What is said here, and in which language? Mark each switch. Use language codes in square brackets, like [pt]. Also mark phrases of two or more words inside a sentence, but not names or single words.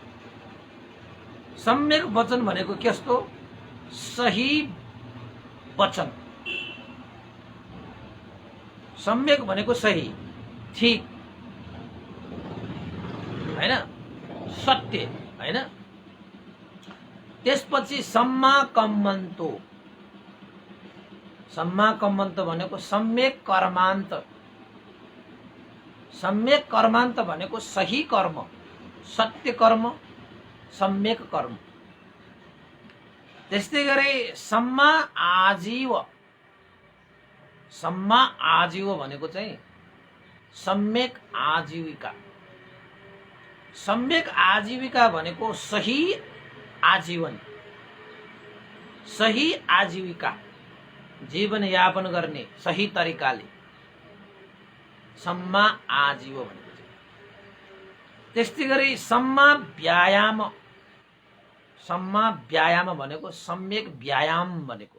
[ne] सम्यक वचन भनेको कस्तो? सही वचन। सम्यक भनेको सही, ठीक, हैन? सत्य, हैन? त्यसपछि [pi] सम्मा कम्मन्तो। सम्मा कम्मन्त [ne] भनेको सम्यक कर्मान्त। सम्यक कर्मान्त भनेको सही कर्म, सत्य कर्म, सम्यक कर्म। त्यस्तै गरी [pi] सम्मा आजीव। सम्मा आजीव [ne] भनेको चाहिँ सम्यक आजीविका। सम्यक आजीविका भनेको सही आजीवन, सही आजीविका, जीवन यापन गर्ने सही तरिकाले [pi] सम्मा आजीव [ne] भनेको छ। त्यस्तै गरी [pi] सम्मा व्यायाम। सम्मा व्यायाम [ne] भनेको सम्यक व्यायाम भनेको।